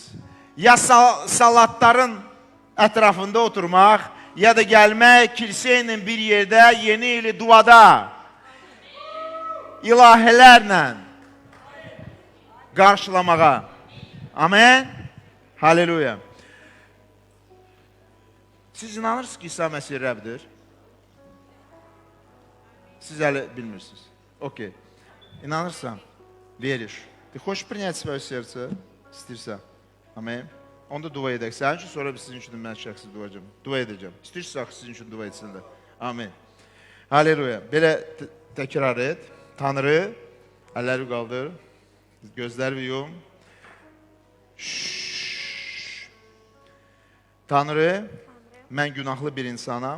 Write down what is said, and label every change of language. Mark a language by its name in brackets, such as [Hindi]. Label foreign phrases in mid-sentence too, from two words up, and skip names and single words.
[Azerbaijani] Ya salatların ətrafında oturmaq, ya da gəlmək kilsə ilə bir yerdə yeni ili duada ilahələrlə qarşılamağa. Amen. Halleluya. Siz inanırsınız ki, İsa Məsih Rəbdir? Siz hələ bilmirsiniz. Okey. İnanırsan, veriş. [Russian] Ты хочешь принять свое сердце? [Azerbaijani] İstəyirsən. Amen. Onda dua edək. Sənin üçün, sonra biz sizin üçün mən şəxsi dua edəcəm. İstəyirsən, sizin üçün dua etsinlər. Amen. Halleluya. Belə təkrar et. Tanrı, əlləri qaldır. Gözləri yum. Tanrı, mən günahlı bir insanam.